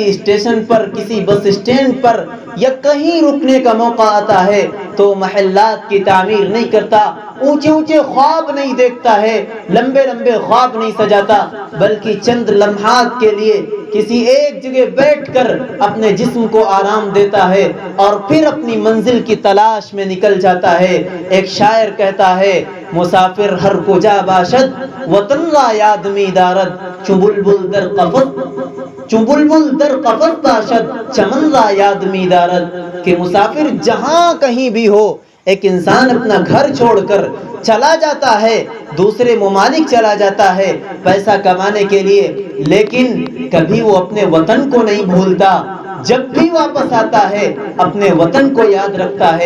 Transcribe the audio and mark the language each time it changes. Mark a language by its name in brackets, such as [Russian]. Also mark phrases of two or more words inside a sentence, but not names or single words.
[Urdu] اسٹیشن پر، کسی بس اسٹینڈ پر یا کہیں رکنے کا موقع آتا ہے تو محلات کی تعمیر نہیں کرتا، اونچے اونچے خواب نہیں دیکھتا ہے، لمبے لمبے خواب نہیں سجاتا، بلکہ چند لمحات کے لیے کسی ایک جگہ بیٹھ کر اپنے جسم کو آرام دیتا ہے اور پھر اپنی منزل کی تلاش میں نکل جاتا ہے۔ ایک شاعر کہتا ہے [Persian] مسافر ہر کجا باشد وطن را یاد می دارد، چو بلبل در قفس باشد چمن را یاد می دارد، [Urdu] کہ مسافر جہاں کہیں بھی ہو، ایک انسان اپنا گھر چھوڑ کر چلا جاتا ہے، دوسرے ممالک چلا جاتا ہے پیسہ کمانے کے لیے، لیکن کبھی وہ اپنے وطن کو نہیں بھولتا، جب بھی واپس آتا ہے اپنے وطن کو یاد رکھتا ہے۔